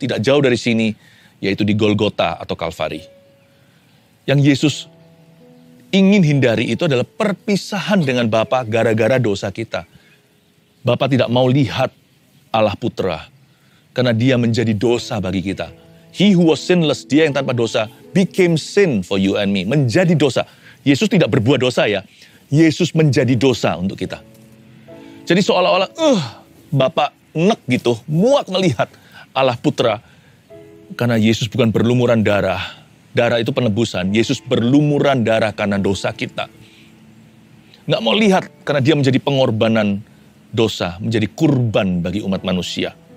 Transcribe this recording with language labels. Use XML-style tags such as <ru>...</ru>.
<id>Tidak jauh dari sini, yaitu di Golgota atau Kalvari. Yang Yesus ingin hindari itu adalah perpisahan dengan Bapa gara-gara dosa kita. Bapa tidak mau lihat Allah Putra, karena dia menjadi dosa bagi kita.</id> <en>He who was sinless,</en> <id>dia yang tanpa dosa,</id> <en>became sin for you and me.</en> <id>Menjadi dosa. Yesus tidak berbuat dosa ya. Yesus menjadi dosa untuk kita. Jadi seolah-olah, Bapak nek gitu, muak melihat Allah Putra. Karena Yesus bukan berlumuran darah. Darah itu penebusan. Yesus berlumuran darah karena dosa kita. Nggak mau lihat karena dia menjadi pengorbanan dosa, menjadi kurban bagi umat manusia.</id>